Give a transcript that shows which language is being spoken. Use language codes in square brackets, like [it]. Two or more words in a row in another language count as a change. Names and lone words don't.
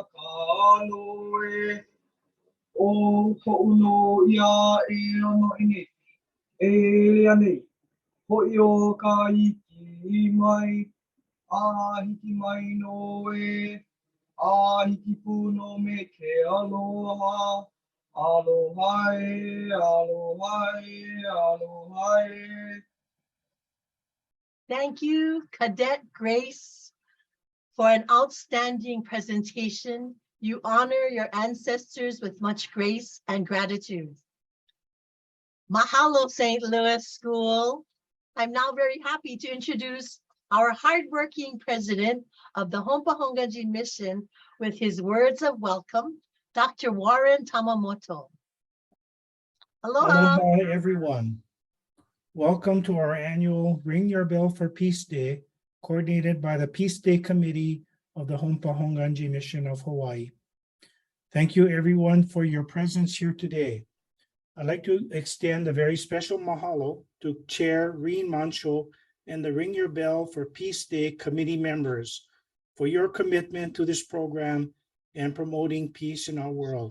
[haw] ka no e, o ho'uno ia e ono ine, e ane, ho'i o ka hiki mai, a hiki mai no e, a hiki pu no me ke aloha, aloha e, aloha e, aloha e. [en] Thank you, Cadet Grace, for an outstanding presentation. You honor your ancestors with much grace and gratitude. Mahalo, St. Louis School. I'm now very happy to introduce our hardworking president of the Honpa Hongwanji mission with his words of welcome, Dr. Warren Tamamoto. Aloha. Aloha, everyone. Welcome to our annual Ring Your Bell for Peace Day, coordinated by the Peace Day Committee of the Honpa Hongwanji Mission of Hawaii. Thank you, everyone, for your presence here today. I'd like to extend a very special mahalo to Chair Reen Mancho and the Ring Your Bell for Peace Day committee members for your commitment to this program and promoting peace in our world.